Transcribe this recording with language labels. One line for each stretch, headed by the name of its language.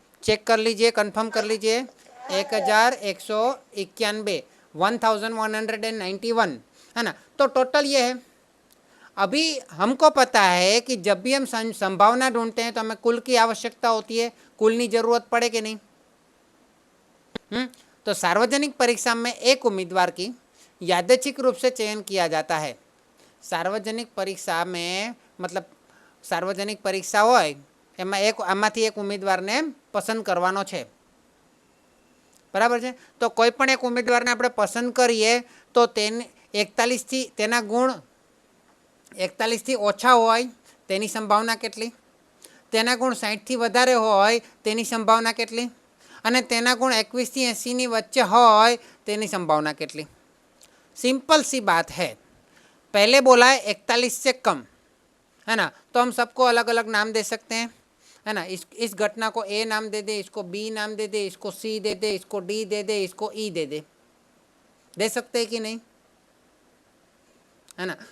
Hindi: Check कर लीजिए, confirm कर लीजिए। 1191, 1191 है ना। तो टोटल ये है। अभी हमको पता है कि जब भी हम संभावना ढूंढते हैं तो हमें कुल की आवश्यकता होती है, कुल की जरूरत पड़े कि नहीं? तो सार्वजनिक परीक्षा में एक उम्मीदवार की यादृच्छिक रूप से चयन किया जाता है। सार्वजनिक परीक्षा में मतलब सार्वजनिक परीक्षा
Gujarati: होय એમાં આમાંથી એક ઉમેદવારને પસંદ કરવાનો છે, બરાબર છે। તો કોઈ પણ એક ઉમેદવારને આપણે પસંદ કરીએ તો તેને 41થી તેના ગુણ 41થી ઓછા હોય તેની સંભાવના કેટલી? તેના ગુણ 60થી વધારે હોય તેની સંભાવના કેટલી? અને તેના ગુણ 21થી 80ની વચ્ચે હોય તેની સંભાવના કેટલી?
Hindi: सिंपल सी बात है। पहले बोला है 41 से कम, है ना, तो हम सबको अलग अलग नाम दे सकते हैं, है ना। इस घटना को ए नाम दे दे, इसको बी नाम दे दे, इसको सी दे दे, इसको डी दे दे, इसको ई दे सकते हैं कि नहीं? है ना।